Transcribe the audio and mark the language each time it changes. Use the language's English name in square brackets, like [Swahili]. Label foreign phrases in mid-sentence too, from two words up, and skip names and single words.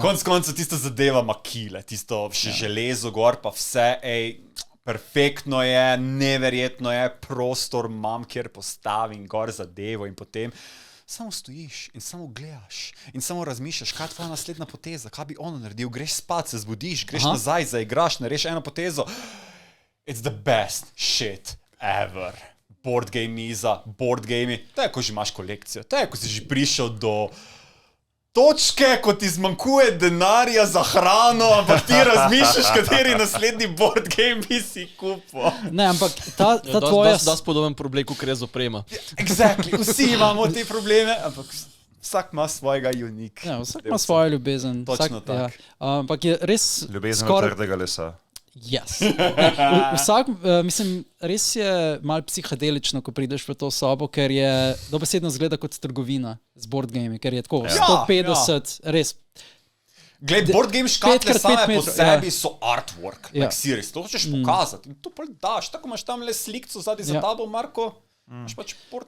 [Slovenian] Konec konca tisto zadeva makile, tisto še železo gor, pa vse, perfektno je, neverjetno je, prostor imam, kjer postavim gor zadevo in potem samo stojiš in samo gledaš in samo razmišljaš, kaj je tvoja naslednja poteza, kaj bi ono naredil, greš spat, se zbudiš, greš nazaj, zaigraš, narediš eno potezo. [English] It's the best shit ever. Board game [Slovenian] miza, [English] board gamey, [Slovenian] to je, ko že imaš kolekcijo, to je, ko si že prišel do točke, ko ti zmanjkuje denarja za hrano, ampak ti razmišljaš, kateri naslednji [English] board game [Slovenian] bi si kupil. Ne, ampak ta tvoja... Da spodoben problem, ko gre z oprema. Exactly, vsi imamo te probleme, ampak vsak ima svojega unik. Ja, vsak ima svojo ljubezen. Točno tako. Ja. Ampak je res Ljubezen od trdega lesa. [English] Yes. [Slovenian] Mislim, res je malo psihadelično, ko prideš v to sobo, ker je dobesedno zgleda kot trgovina z [English] board game, [Slovenian] ker je tako 150, res. Glej, [English] board game [Slovenian] škatle 5x5 same po metrov, sebi so artwork, Ja. [English] like serious, [Slovenian] to hočeš pokazati in to pa daš, tako imaš tam le slikco zadaj za tabo, Marko, imaš pač [English] board game.